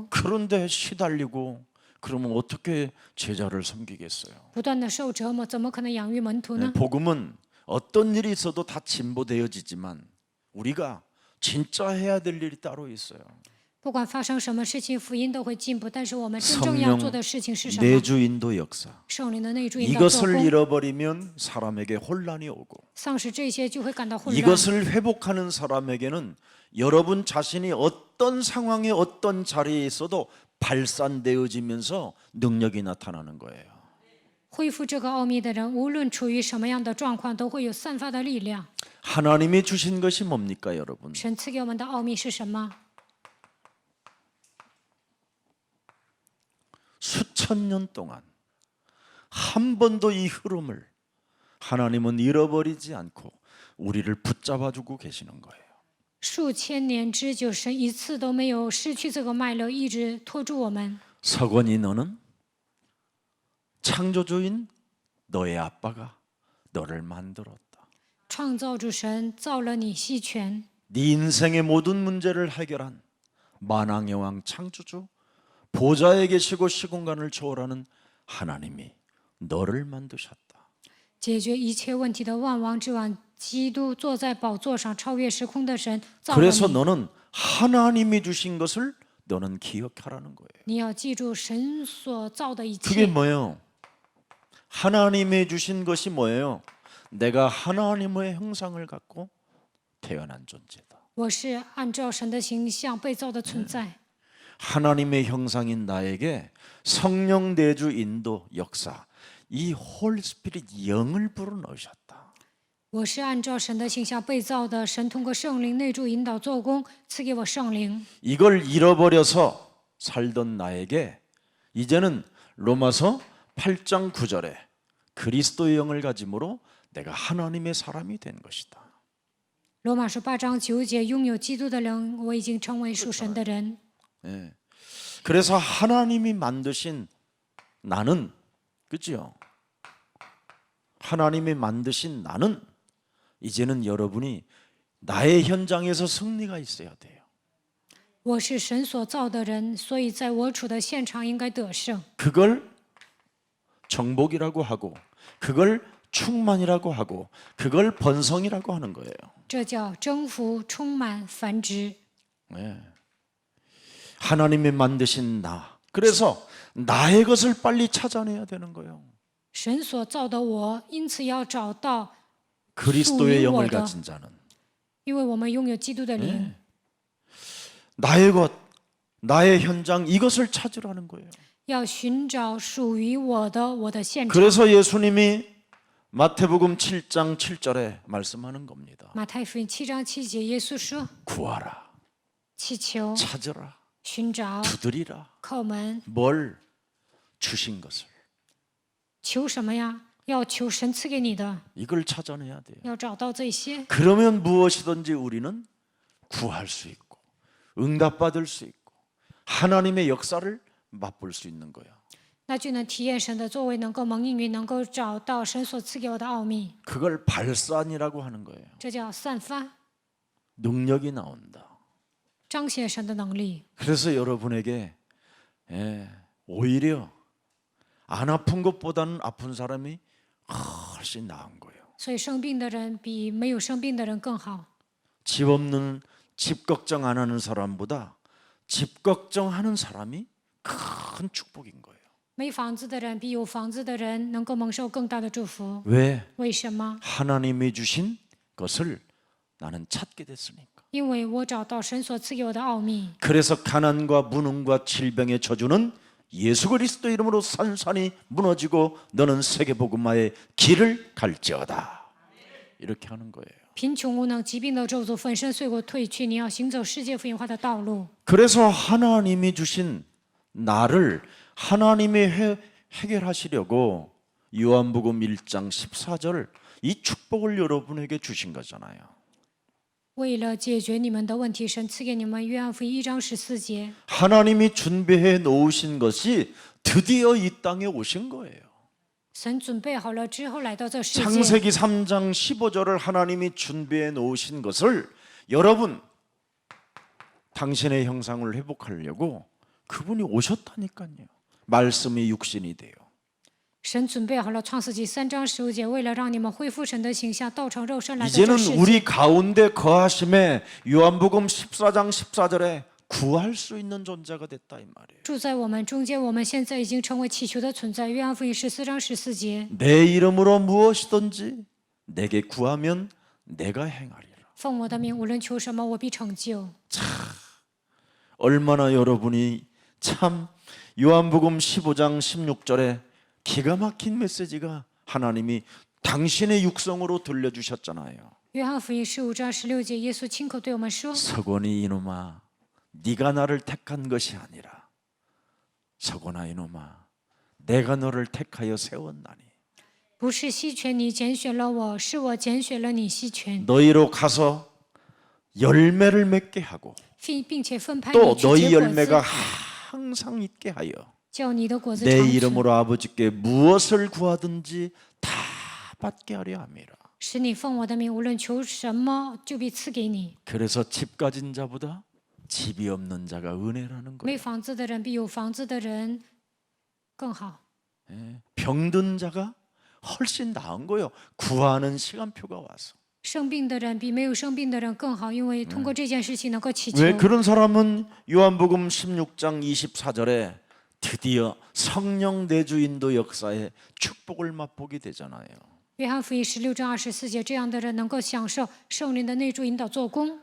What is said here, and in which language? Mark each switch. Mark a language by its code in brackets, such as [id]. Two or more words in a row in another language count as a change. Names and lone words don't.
[ko] 그런데 시달리고 그러면 어떻게 제자를 섬기겠어요? [zh] 不断的受折磨，怎么可能养育门徒呢？ [ko] 복음은 어떤 일이 있어도 다 진보되어지지만 우리가 진짜 해야 될 일이 따로 있어요. [zh] 不管发生什么事情，福音都会进步。但是我们真正要做的事情是什么？ [ko] 내주 인도 역사. [zh] 圣灵的内住引导做 [ko] 이것을 [zh] 工。 [ko] 잃어버리면 사람에게 혼란이 오고 [zh] 丧失这些就会感到混乱。 [ko] 이것을 회복하는 사람에게는 여러분 자신이 어떤 상황에 어떤 자리에 있어도 발산되어지면서 능력이 나타나는 거예요. [zh] 恢复这个奥秘的人，无论处于什么样的状况，都会有散发的力量。 [ko] 하나님이 주신 것이 뭡니까, 여러분? [zh] 神赐给我们的奥秘是什么？ [ko] 수천 년 동안 한 번도 이 흐름을 하나님은 잃어버리지 않고 우리를 붙잡아주고 계시는 거예요. [zh] 数千年之久，神一次都没有失去这个脉络，一直拖住我们。 [ko] 서건이 너는 창조주인 너의 아빠가 너를 만들었다. [zh] 创造主神造了你西泉， [ko] 네 인생의 모든 문제를 해결한 만왕의 왕 창조주 보좌에 계시고 시공간을 초월하는 하나님이 너를 만드셨다. [zh] 解决一切问题的万王之王基督坐在宝座上，超越时空的神造了 [ko] 그래서 [zh] 你。 [ko] 너는 하나님이 주신 것을 너는 기억하라는 거예요. [zh] 你要记住神所造的一 [ko] 그게 [zh] 切。 [ko] 뭐예요? 하나님이 주신 것이 뭐예요? 내가 하나님의 형상을 갖고 태어난 존재다. [zh] 我是按照神的形象被造的存在。 [ko] 하나님의 형상인 나에게 성령 내주 인도 역사 이 [en] Holy Spirit [ko] 영을 불어넣으셨다. [zh] 我是按照神的形象被造的，神通过圣灵内住引导做工，赐给我圣灵。 [ko] 이걸 잃어버려서 살던 나에게 이제는 로마서 8장 9절에 그리스도의 영을 가짐으로 내가 하나님의 사람이 된 것이다. [zh] 罗马书8章9节，拥有基督的灵，我已经成为属神的人。 [ko] 예. 그래서 하나님이 만드신 나는, 그죠? 하나님이 만드신 나는 이제는 여러분이 나의 현장에서 승리가 있어야 돼요. [zh] 我是神所造的人，所以在我处的现场应该得胜。 [ko] 그걸 정복이라고 하고, 그걸 충만이라고 하고, 그걸 번성이라고 하는 거예요. [zh] 这叫征服、充满、繁殖。 [ko] 네. 하나님이 만드신 나. 그래서 나의 것을 빨리 찾아내야 되는 거예요. [zh] 神所造的我，因此要找到 [ko] 그리스도의 영을 [zh] 属于我的。 [ko] 가진 자는 [zh] 因为我们拥有基督的灵， [ko] 나의 것, 나의 현장 이것을 찾으라는 거예요. [zh] 要寻找属于我的现场。 [ko] 그래서 예수님이 마태복음 7장 7절에 말씀하는 겁니다. [zh] 马太福音7章7节，耶稣说 [ko] 구하라, ：“ [zh] 祈求、 [ko] 찾으라, [zh] 寻找、 [ko] 두드리라. [zh] 叩门， [ko] 뭘 주신 것을 [zh] 求什么呀？要求神赐给你的， [ko] 이걸 찾아내야 돼요. [zh] 要找到这些。 [ko] 그러면 무엇이든지 우리는 구할 수 있고 응답받을 수 있고 하나님의 역사를 맛볼 수 있는 거예요. [zh] 那就能体验神的作为，能够蒙应允，能够找到神所赐给我的奥秘。 [ko] 그걸 발산이라고 하는 거예요. [zh] 这叫散发， [ko] 능력이 나온다. [zh] 彰显神的能力。 [ko] 그래서 여러분에게 오히려 안 아픈 것보다는 아픈 사람이 훨씬 나은 거예요. [zh] 所以生病的人比没有生病的人更好。 [ko] 집 없는 집 걱정 안 하는 사람보다 집 걱정하는 사람이 큰 축복인 거예요. [zh] 没房子的人比有房子的人能够蒙受更大的祝福。 [ko] 왜? [zh] 为什么？ [ko] 하나님이 주신 것을 나는 찾게 됐으니까. [zh] 因为我找到神所赐给我的奥秘。 [ko] 그래서 가난과 무능과 질병의 저주는 예수 그리스도 이름으로 산산이 무너지고 너는 세계복음화의 길을 갈지어다. 이렇게 하는 거예요. [zh] 贫穷无能、疾病的咒诅粉身碎骨退去，你要行走世界福音化的道路。 [ko] 그래서 하나님이 주신 나를 하나님이 해결하시려고 요한복음 1장 14절 이 축복을 여러분에게 주신 거잖아요. [zh] 为了解决你们的问题，神赐给你们约翰福音1章14节。 [ko] 하나님이 준비해 놓으신 것이 드디어 이 땅에 오신 거예요. [zh] 神准备好了之后来到这世界。 [ko] 창세기 3장 15절을 하나님이 준비해 놓으신 것을 여러분 당신의 형상을 회복하려고 그분이 오셨다니까요. 말씀이 육신이 돼요. [zh] 神准备好了创世纪3章15节，为了让你们恢复神的形象，道成肉身来到这 [ko] 이제는 [zh] 世界。 [ko] 우리 가운데 거하심에 요한복음 14장 14절에 구할 수 있는 존재가 됐다 이 말이에요. [zh] 住在我们中间，我们现在已经成为祈求的存在。约翰福音14章14节， [ko] 내 이름으로 무엇이든지 내게 구하면 내가 행하리라. [zh] 奉我的名，无论求什么，我必成就。 [ko] 얼마나 여러분이 참 요한복음 15장 16절에 기가 막힌 메시지가 하나님이 당신의 육성으로 들려주셨잖아요. [zh] 约翰福音15章16节，耶稣亲口对我们说： [ko] 서곤이 이놈아 네가 나를 택한 것이 아니라 서곤아 이놈아 내가 너를 택하여 세웠나니 [zh] 不是西泉你拣选了我，是我拣选了你西泉， [ko] 너희로 가서 열매를 맺게 하고 [zh] 并且分派 [ko] 또 [zh] 你去 [ko] 너희 [zh] 结果 [ko] 열매가 [zh] 子， [ko] 항상 있게 하여 [zh] 叫你的果子 [ko] 내 [zh] 长存， [ko] 이름으로 아버지께 무엇을 구하든지 다 받게 하려 함이라. [zh] 使你奉我的名，无论求什么，就必赐给你。 [ko] 그래서 집 가진 자보다 집이 없는 자가 은혜라는 [zh] 没 [ko] 거예요. [zh] 房子的人比有房子的人更好。 [ko] 병든 자가 훨씬 나은 거예요. 구하는 시간표가 와서. [zh] 生病的人比没有生病的人更好，因为通过这件事情能够祈求。 [ko] 왜 그런 사람은 요한복음 16장 24절에 드디어 성령 내주인도 역사에 축복을 맛보게 되잖아요. [zh] 约翰福音16章24节，这样的人能够享受圣灵的内助引导做工。